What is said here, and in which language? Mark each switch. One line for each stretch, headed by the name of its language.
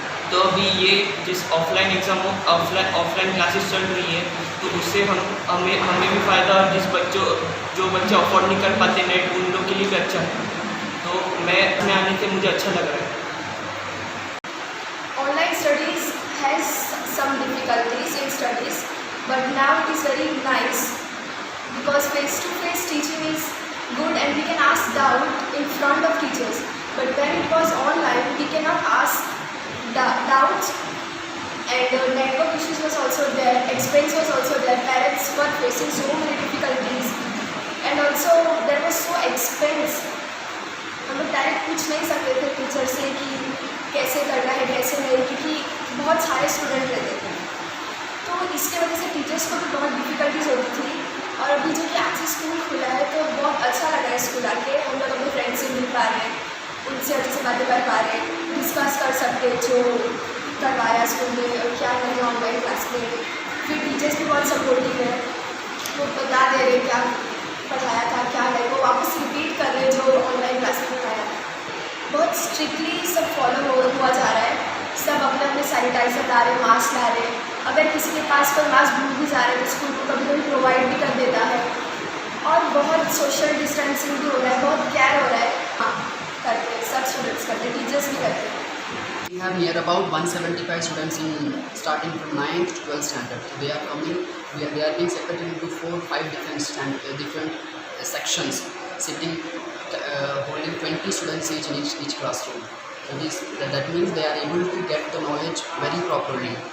Hindi: तो अभी ये जिस ऑफलाइन एग्ज़ाम ऑफलाइन क्लासेस चल रही है तो उससे हमें भी फ़ायदा, और जो बच्चे अफोर्ड नहीं कर पाते नेट, उन लोग के लिए भी अच्छा है। तो मैं अपने आने से मुझे अच्छा लग रहा है।
English: Online studies has some difficulties in studies, but now it is very nice because face-to-face teaching is good and we can ask doubt in front of teachers. But when it was online, we cannot ask doubts, and network issues was also there, expense was also there, parents were facing so many difficulties, and also there was so expense.
Hindi: हम लोग direct पूछ नहीं सकते थे teacher से कि कैसे करना है कैसे नहीं, क्योंकि बहुत सारे स्टूडेंट रहते थे, तो इसके वजह से टीचर्स को भी बहुत डिफ़िकल्टीज होती थी। और अभी जो कि आज स्कूल खुला है तो बहुत अच्छा लगा है स्कूल आके, हम लोग अपने फ्रेंड्स से मिल पा रहे हैं, उनसे अच्छे से बातें कर पा रहे हैं, डिस्कस कर सकते हैं जो करवाया स्कूल में और क्या नहीं ऑनलाइन क्लास में। फिर टीचर्स भी बहुत सपोर्टिव है, वो बता दे रहे क्या पढ़ाया था क्या नहीं, वो वापस रिपीट कर रहे जो ऑनलाइन क्लास में पढ़ाया। बहुत स्ट्रिक्टली सब फॉलो हुआ जा रहा है, सब अपने अपने सैनिटाइजर ला रहे, मास्क ला रहे। अगर किसी के पास कोई मास्क भूल भी जा रहे हैं तो स्कूल को कभी कभी प्रोवाइड भी कर देता है, और बहुत सोशल डिस्टेंसिंग भी हो रहा है, बहुत केयर हो रहा है। हाँ करते हैं, सब स्टूडेंट्स करते हैं, टीचर्स भी करते हैं।
English: We have near about 175 students in starting from 9th to 12th standard. So they are coming. They are being separated into 4-5 different sections, sitting holding 20 students each in each classroom. So that means they are able to get the knowledge very properly.